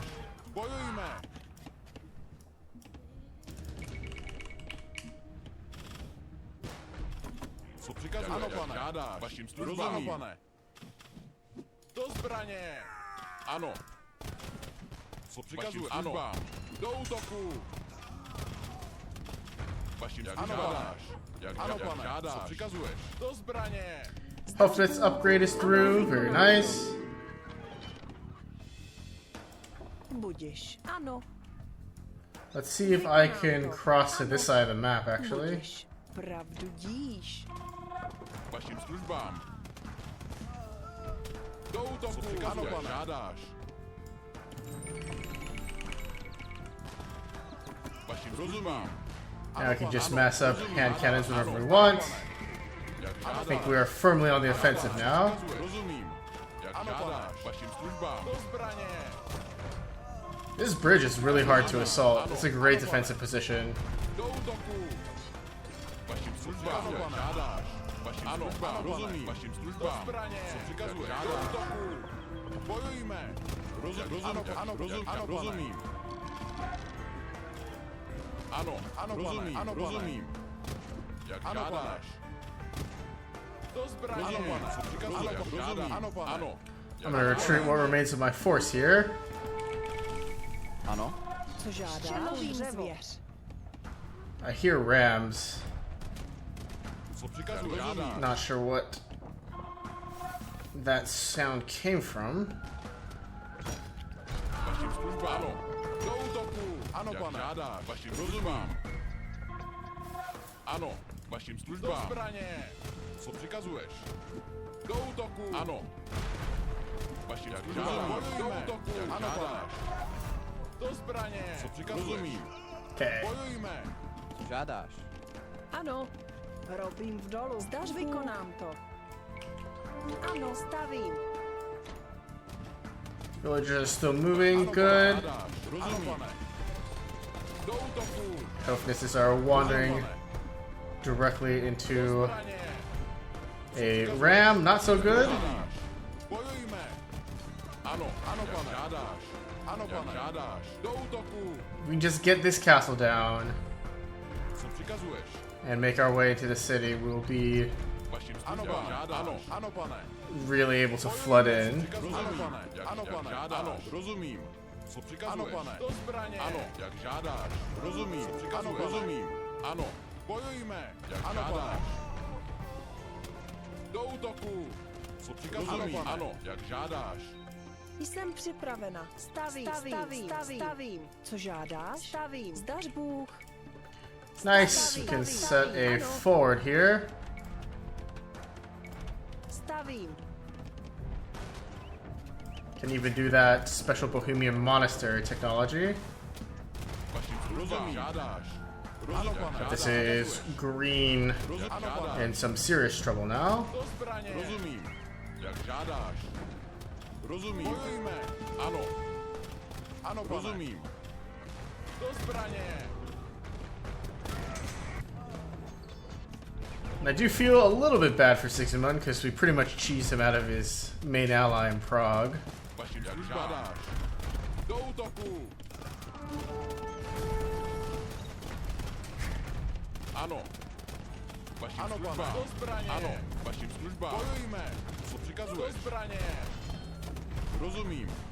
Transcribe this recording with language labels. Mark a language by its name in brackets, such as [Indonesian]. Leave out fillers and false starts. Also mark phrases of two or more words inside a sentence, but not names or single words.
[Czech] Bojujme. Co přikazuješ? Ano, pane. Žádáš. Vašim službám. Ano, pane. Do zbraně. Ano. Co přikazuješ? Ano. Do útoku. Vašim žádáš. Ano, pane. Žádáš. Co přikazuješ? Do zbraně. [English] Hofnitz upgrade is through. Very nice. [Czech] Budiš. Ano. [English] Let's see if I can cross to this side of the map, actually. [Czech] Budiš. Pravdu díš. Vašim službám. Do útoku. Ano, pane. Žádáš. Vašim službám. [English] Now we can just mass up hand cannons whenever we want. I think we are firmly on the offensive now. [Czech] Rozumím. Jak žádáš. Vašim službám. Do zbraně. [English] This bridge is really hard to assault. It's a great defensive position. [Czech] Do útoku. Vašim službám. Jak žádáš. Vašim službám. Rozumím. Vašim službám. Do zbraně. Co přikazuješ? Do útoku. Bojujme. Rozumím. Ano, rozumím. Ano, ano, rozumím, ano, rozumím. Jak žádáš. Do zbraně. Ano, pane. Co přikazuješ? Rozumím. Ano, pane. Ano. [English] I'm gonna retreat what remains of my force here. [Czech] Ano. Co žádáš? Zvěř. [English] I hear rams. [Czech] Co přikazuješ? Žádáš. [English] Not sure what that sound came from. [Czech] Vašim službám. Ano. Do útoku. Ano, pane. Žádáš. Vašim službám. Ano. Vašim službám. Do zbraně. Co přikazuješ? Do útoku. Ano. Vašim službám. Do útoku. Ano, pane. Do zbraně. Co přikazuješ? Rozumím. Okay. Bojujme. Co žádáš? Ano. Robím v dolu. Zdař vykonám to. Ano, stavím. [English] Villagers are still moving. Good. [Czech] Rozumím. Do útoku. [English] Hofnitzes are wandering directly into a ram. Not so good. [Czech] Bojujme. Ano, ano, pane. Žádáš. Ano, pane. Žádáš. Do útoku. [English] We can just get this castle down [Czech] Co přikazuješ? [English] and make our way to the city. We'll be [Czech] Vašim službám. Ano, ano, pane. [English] really able to flood in. [Czech] Ano, pane. Ano, pane. Ano, rozumím. Co přikazuješ? Ano, pane. Do zbraně. Ano, jak žádáš. Rozumím. Co přikazuješ? Ano, rozumím. Ano. Bojujme. Jak ano, žádáš. Do útoku. Co přikazuješ? Ano, jak žádáš. Jsem připravena. Stavím. Stavím. Co žádáš? Stavím. Zdař Bůh. [English] Nice. We can set a forward here. [Czech] Stavím. [English] Can even do that special Bohemian monastery technology. [Czech] Vašim službám. Žádáš. Ano, pane. [English] This is green in some serious trouble now. [Czech] Do zbraně. Rozumím. Jak žádáš. Rozumím. Bojujme. Ano. Ano, pane. Rozumím. Do zbraně. [English] And I do feel a little bit bad for Sigismund because we pretty much cheesed him out of his main ally in Prague. [Czech] Vašim službám. Do útoku. Ano. Vašim službám. Do zbraně. Ano. Vašim službám. Bojujme. Co přikazuješ? Do zbraně. Rozumím.